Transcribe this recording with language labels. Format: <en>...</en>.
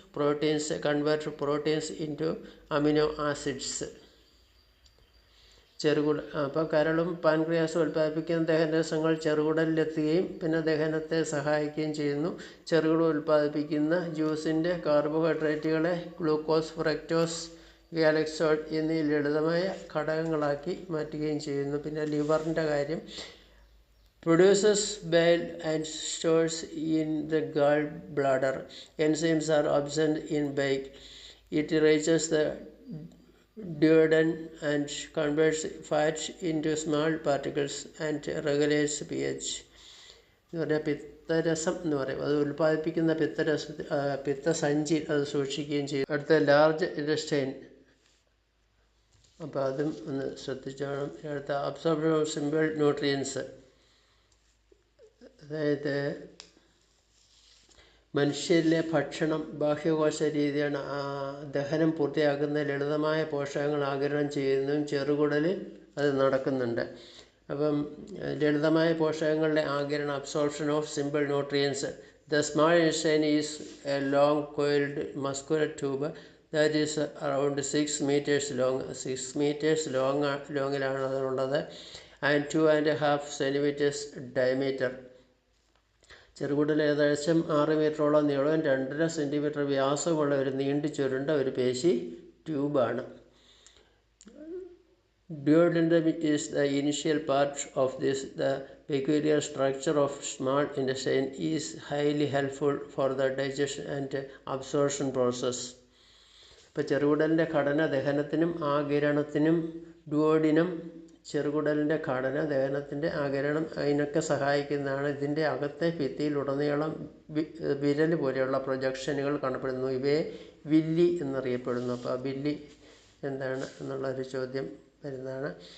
<en>Proteins convert proteins into amino acids.</en> <ml>അപ്പോൾ കരളും പാൻക്രിയാസും ഉൽപ്പാദിപ്പിക്കുന്ന ദഹനരസങ്ങൾ ചെറുകുടലിലെത്തുകയും പിന്നെ ദഹനത്തെ സഹായിക്കുകയും ചെയ്യുന്നു. ചെറുകുടൽ ഉൽപ്പാദിപ്പിക്കുന്ന ജ്യൂസിൻ്റെ കാർബോഹൈഡ്രേറ്റുകളെ ഗ്ലൂക്കോസ്, ഫ്രക്ടോസ്, ഗാലക്സോൾ എന്നീ ലളിതമായ ഘടകങ്ങളാക്കി മാറ്റുകയും ചെയ്യുന്നു. പിന്നെ ലിവറിൻ്റെ കാര്യം,</ml> <en>produces bile and stores in the gallbladder. Enzymes are absent in bile. It reaches the duodenum and converts fat into small particles and regulates pH.</en> <ml>എന്ന് പറഞ്ഞാൽ പിത്തരസം എന്ന് പറയും. അത് ഉൽപ്പാദിപ്പിക്കുന്ന പിത്തസഞ്ചി അത് സൂക്ഷിക്കുകയും ചെയ്യും. അടുത്ത ലാർജ് ഇൻറ്റസ്റ്റൈൻ. അപ്പോൾ അതും ഒന്ന് ശ്രദ്ധിച്ചോണം.</ml> <en>അടുത്ത absorption of simple nutrients.</en> <ml>അതായത് മനുഷ്യരിലെ ഭക്ഷണം ബാഹ്യകോശ രീതിയാണ് ദഹനം പൂർത്തിയാക്കുന്ന ലളിതമായ പോഷകങ്ങൾ ആഗിരണം ചെയ്യുന്നതും ചെറുകുടലിൽ അത് നടക്കുന്നുണ്ട്. അപ്പം ലളിതമായ പോഷകങ്ങളുടെ ആഗിരണം,</ml> <en>Absorption of simple nutrients. The small intestine is a long coiled muscular tube that is around 6 meters long.</en> <ml>6 meters ലോങ്ങിലാണ് അതുള്ളത്.</ml> <en>And 2.5 centimeters diameter.</en> <ml>ചെറുകുടൽ ഏകദേശം 6 മീറ്ററോളം നീളവും 2.5 സെൻറ്റിമീറ്റർ വ്യാസമുള്ള ഒരു നീണ്ടു ചുരുണ്ട ഒരു പേശി ട്യൂബാണ്.</ml> <en>Duodenum is the initial part of this. The peculiar structure of small intestine is highly helpful for the digestion and absorption process.</en> <ml>ഇപ്പോൾ ചെറുകുടലിൻ്റെ ഘടന ദഹനത്തിനും ആഗിരണത്തിനും ഡുയോഡിനം ചെറുകുടലിൻ്റെ ഘടന ദഹനത്തിൻ്റെ ആഗിരണം അതിനൊക്കെ സഹായിക്കുന്നതാണ്. ഇതിൻ്റെ അകത്തെ ഭിത്തിയിലുടനീളം വിരൽ പോലെയുള്ള പ്രൊജക്ഷനുകൾ കാണപ്പെടുന്നു. ഇവയെ വില്ലി എന്നറിയപ്പെടുന്നു. അപ്പോൾ ആ വില്ലി എന്താണ് എന്നുള്ളൊരു ചോദ്യം വരുന്നതാണ്.</ml>